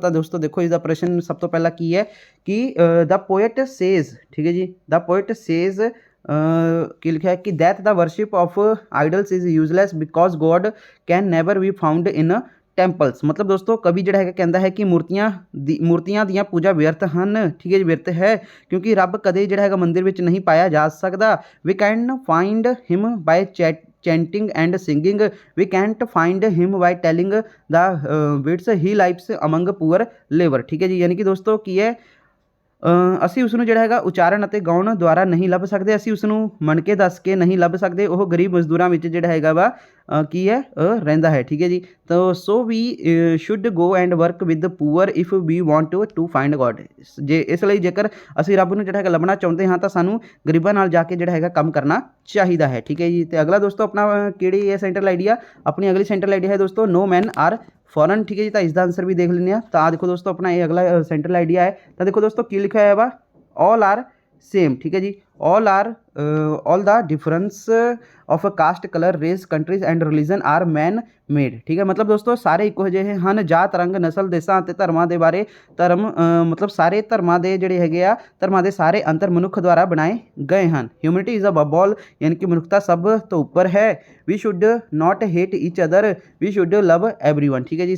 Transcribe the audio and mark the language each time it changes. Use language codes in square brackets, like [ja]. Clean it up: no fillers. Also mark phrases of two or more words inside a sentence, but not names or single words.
[pa] ਤਾਂ ਦੋਸਤੋ ਦੇਖੋ ਇਸ ਦਾ ਪ੍ਰਸ਼ਨ ਸਭ ਤੋਂ ਪਹਿਲਾਂ ਕੀ ਹੈ ਕਿ [en] the poet says, [pa] ਠੀਕ ਹੈ ਜੀ, [en] the poet says [pa] ਕੀ ਲਿਖਿਆ ਹੈ ਕਿ [en] that the worship of idols is useless because God can never be found in temples. [pa] ਮਤਲਬ ਦੋਸਤੋ ਕਵੀ ਜਿਹੜਾ ਹੈਗਾ ਕਹਿੰਦਾ ਹੈ ਕਿ ਮੂਰਤੀਆਂ ਦੀਆਂ ਪੂਜਾ ਵਿਅਰਥ ਹਨ, ਠੀਕ ਹੈ ਜੀ, ਵਿਅਰਥ ਹੈ, ਕਿਉਂਕਿ ਰੱਬ ਕਦੇ ਜਿਹੜਾ ਹੈਗਾ ਮੰਦਿਰ ਵਿੱਚ ਨਹੀਂ ਪਾਇਆ ਜਾ ਸਕਦਾ। [en] we can find him by chanting and singing, we can't find him by telling the bits he lives among poor labor, [pa] ਠੀਕ ਹੈ ਜੀ। ਯਾਨੀ ਕਿ ਦੋਸਤੋ ਕੀ ਹੈ, ਅਸੀਂ ਉਸ ਨੂੰ ਜਿਹੜਾ ਹੈਗਾ ਉਚਾਰਨ ਅਤੇ ਗਾਉਣ ਦੁਆਰਾ ਨਹੀਂ ਲੱਭ ਸਕਦੇ। ਅਸੀਂ ਉਸ ਨੂੰ ਮਣ ਕੇ ਦੱਸ ਕੇ ਨਹੀਂ ਲੱਭ ਸਕਦੇ। ਉਹ ਗਰੀਬ ਮਜ਼ਦੂਰਾਂ ਵਿੱਚ ਜਿਹੜਾ ਹੈਗਾ ਵਾ ਕੀ ਹੈ ਰਹਿੰਦਾ ਹੈ, ਠੀਕ ਹੈ ਜੀ। [en] ਤਾਂ so we should go and work with poor if we want to find God. [pa] ਜੇ ਇਸ ਲਈ ਜੇਕਰ ਅਸੀਂ ਰੱਬ ਨੂੰ ਜਿਹੜਾ ਹੈਗਾ ਲੱਭਣਾ ਚਾਹੁੰਦੇ ਹਾਂ ਤਾਂ ਸਾਨੂੰ ਗਰੀਬਾਂ ਨਾਲ ਜਾ ਕੇ ਜਿਹੜਾ ਹੈਗਾ ਕੰਮ ਕਰਨਾ ਚਾਹੀਦਾ ਹੈ, ਠੀਕ ਹੈ ਜੀ। ਤੇ ਅਗਲਾ ਦੋਸਤੋ ਆਪਣਾ ਕਿਹੜੀ ਹੈ [en] central idea, [pa] ਆਪਣੀ ਅਗਲੀ [en] central idea [pa] ਹੈ ਦੋਸਤੋ [en] no man are foreign, [pa] ਠੀਕ ਹੈ ਜੀ। ਤਾਂ ਇਸ ਦਾ ਆਂਸਰ ਵੀ ਦੇਖ ਲੈਂਦੇ ਹਾਂ। ਤਾਂ ਦੇਖੋ ਦੋਸਤੋ ਆਪਣਾ ਇਹ ਅਗਲਾ [en] central idea [pa] ਹੈ। ਤਾਂ ਦੇਖੋ ਦੋਸਤੋ ਕੀ ਲਿਖਿਆ ਹੋਇਆ ਵਾ, [en] all are same, [pa] ਠੀਕ ਹੈ ਜੀ। [en] all the difference of caste, color, race, countries and religion are man made, [pa] ਠੀਕ ਹੈ। ਮਤਲਬ ਦੋਸਤੋ ਸਾਰੇ ਇੱਕੋ ਜਿਹੇ ਹਨ। ਜਾਤ, ਰੰਗ, ਨਸਲ, ਦੇਸ਼ਾਂ ਅਤੇ ਧਰਮਾਂ ਦੇ ਬਾਰੇ ਮਤਲਬ ਸਾਰੇ ਧਰਮਾਂ ਦੇ ਜਿਹੜੇ ਹੈਗੇ ਆ ਧਰਮਾਂ ਦੇ ਸਾਰੇ ਅੰਤਰ ਮਨੁੱਖ ਦੁਆਰਾ ਬਣਾਏ ਗਏ ਹਨ। [en] humanity is above all, [pa] ਯਾਨੀ ਕਿ ਮਨੁੱਖਤਾ ਸਭ ਤੋਂ ਉੱਪਰ ਹੈ। [en] we should not hate each other, we should love everyone, [pa] ਠੀਕ ਹੈ ਜੀ।